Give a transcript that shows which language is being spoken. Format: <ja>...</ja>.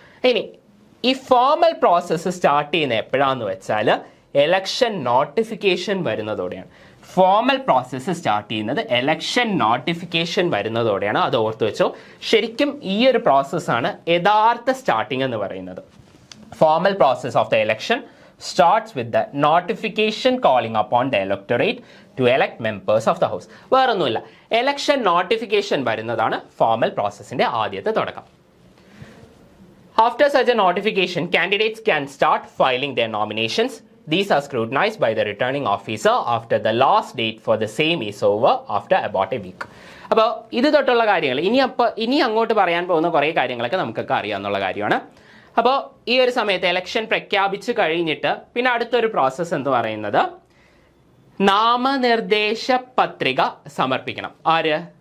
<ml>ഇനി ഈ formal process start ചെയ്യുന്നത് എപ്പോഴാന്ന് വെച്ചാൽ election notification വരുന്നതോടെയാണ്. Formal process start ചെയ്യുന്നത് ഇലക്ഷൻ നോട്ടിഫിക്കേഷൻ വരുന്നതോടെയാണ്. അത് ഓർത്ത് വെച്ചോ. ശരിക്കും ഈ ഒരു പ്രോസസ്സാണ് യഥാർത്ഥ സ്റ്റാർട്ടിംഗ് എന്ന് പറയുന്നത്. Formal process of the election</ml> <en>starts with the notification calling upon the electorate to elect members of the house.</en> <ml>വേറൊന്നുമില്ല,</ml> <en>election notification</en> <ml>വരുന്നതാണ് ഫോർമൽ പ്രോസസ്സിന്റെ ആദ്യത്തെ തുടക്കം.</ml> <en>After such a notification, candidates can start filing their nominations. These are scrutinized by the returning officer after the last date for the same is over after about a week.</en> <ml>അപ്പോൾ ഇത് തൊട്ടുള്ള കാര്യങ്ങൾ ഇനി അങ്ങോട്ട് പറയാൻ പോകുന്ന കുറേ കാര്യങ്ങളൊക്കെ നമുക്കൊക്കെ അറിയാവുന്ന കാര്യമാണ്. അപ്പോൾ ഈ ഒരു സമയത്ത് ഇലക്ഷൻ പ്രഖ്യാപിച്ചു കഴിഞ്ഞിട്ട് പിന്നെ അടുത്തൊരു പ്രോസസ്സ് എന്ന് പറയുന്നത് നാമനിർദ്ദേശ പത്രിക സമർപ്പിക്കണം. ആര്?</ml>